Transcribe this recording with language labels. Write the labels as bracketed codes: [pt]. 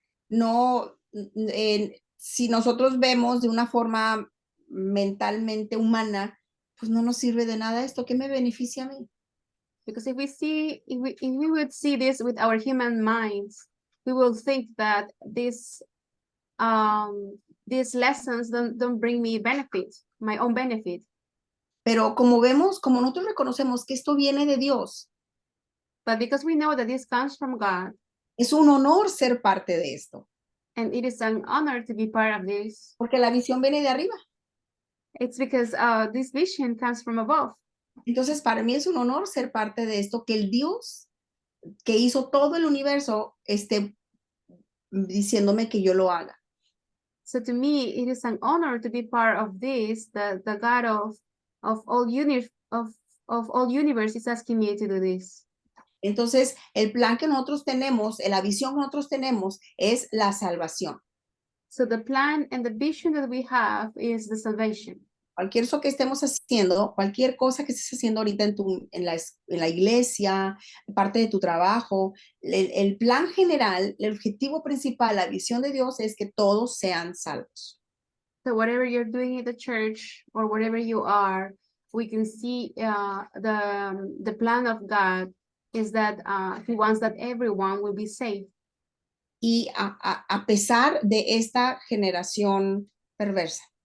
[es] No, si nosotros vemos de una forma mentalmente humana, pues no nos sirve de nada esto. ¿Qué me beneficia a mí? [en] Because if we would see this with our human minds, we will think that these lessons don't bring me benefit, my own benefit. [es] Pero como nosotros reconocemos que esto viene de Dios, [en] But because we know that this comes from God, [es] es un honor ser parte de esto. [en] and it is an honor to be part of this. [es] Porque la visión viene de arriba. [en] It's because this vision comes from above. [es] Entonces, para mí es un honor ser parte de esto, que el Dios que hizo todo el universo esté diciéndome que yo lo haga. [en] So to me, it is an honor to be part of this. The God of all universe is asking me to do this. [es] Entonces, el plan que nosotros tenemos, la visión que nosotros tenemos es la salvación. [en] So the plan and the vision that we have is the salvation. [es] Cualquier cosa que estemos haciendo, cualquier cosa que estés haciendo ahorita en la iglesia, parte de tu trabajo, el plan general, el objetivo principal, la visión de Dios es que todos sean salvos. [en] So whatever you're doing in the church or wherever you are, we can see the plan of God is that He wants that everyone will be saved. [es] Y a pesar de esta generación perversa.